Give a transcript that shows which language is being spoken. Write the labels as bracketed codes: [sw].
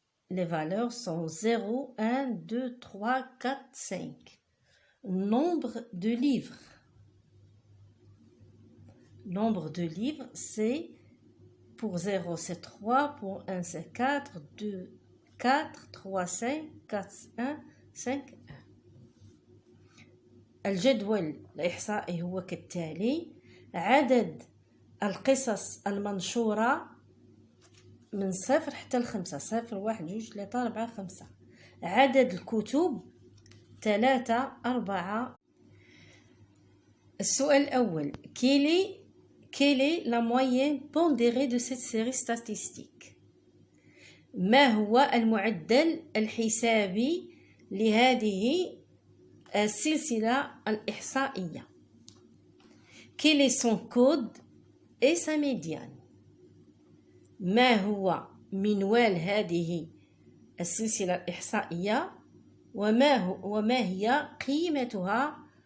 [fr] Les valeurs sont 0, 1, 2, 3, 4, 5. Nombre de livres. Nombre de livres, c'est pour 0, c'est 3, pour 1, c'est 4, 2, 4, 3, 5, 4, 1, 5, 1. [ar] الجدول الإحصائي هو كالتالي: عدد القصص المنشورة من 0 حتى 5، 0 1 2 3 4 5. عدد الكتب 3 4. السؤال الأول: [fr] Quelle est la moyenne pondérée de cette série statistique? [ar] ما هو المعدل الحسابي لهذه السلسلة الإحصائية؟ [fr] Quel est son code et sa médiane؟ [ar] ما هو منوال هذه السلسلة الإحصائية وما هي قيمتها